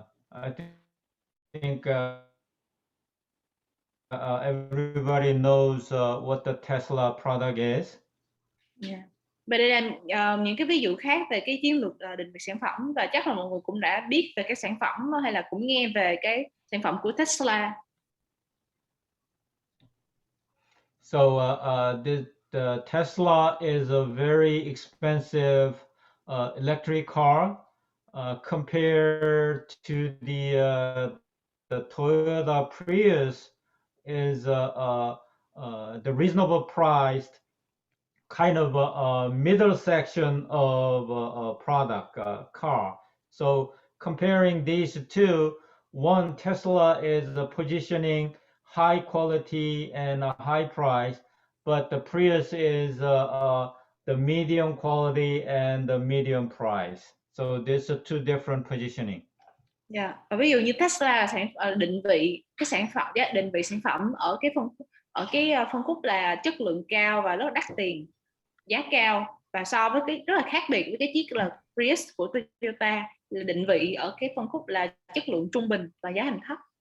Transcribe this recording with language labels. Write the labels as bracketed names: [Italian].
[English] I think everybody knows what the Tesla product is. Yeah. [Vietnamese] Và đây là những cái ví dụ khác về cái chiến lược định vị sản phẩm, và chắc là mọi người cũng đã biết về cái sản phẩm hay là cũng nghe về cái sản phẩm của Tesla. [English] So the Tesla is a very expensive electric car compared to the Toyota Prius is the reasonable priced kind of a middle section of a product car. So comparing these two, one Tesla is positioning high quality and a high price, but the Prius is the medium quality and the medium price. So these are two different positioning. Yeah. [Vietnamese] Và ví dụ như Tesla là định vị cái sản phẩm, định vị sản phẩm ở cái phân khúc là chất lượng cao và rất là đắt tiền, giá cao, và so với cái rất là khác biệt với cái chiếc là Prius của Toyota là định vị ở cái phân khúc là chất lượng trung bình và giá thành thấp.